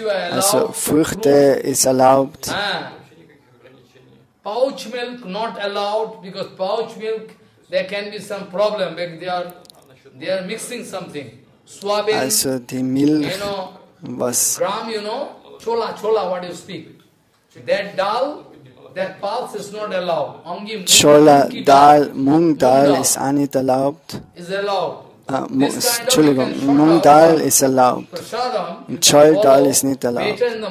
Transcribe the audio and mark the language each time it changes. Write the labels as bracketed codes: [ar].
[de] Also Früchte ist erlaubt. [en] Pouch milk not allowed because pouch milk there can be some problem because they are mixing something. Soybean, [de] also die Milch, was [en] gram, chola, what you speak. That dal, that pulse is not allowed. Only [de] Chola, Dal, Mung Dal ist auch nicht erlaubt. [en] Is allowed. [de] Entschuldigung, Mung Dal ist erlaubt. Und Chol Dal ist nicht erlaubt.